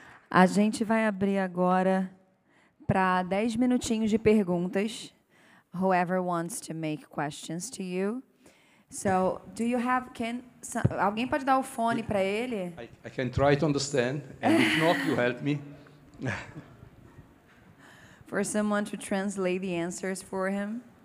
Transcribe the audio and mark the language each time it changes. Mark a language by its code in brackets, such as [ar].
[pt] A gente vai abrir agora para 10 minutinhos de perguntas. [en] Whoever wants to make questions to you. So, do you have, [pt] alguém pode dar o fone para ele? [en] I can try to understand, and if not, you help me. For someone to translate the answers for him.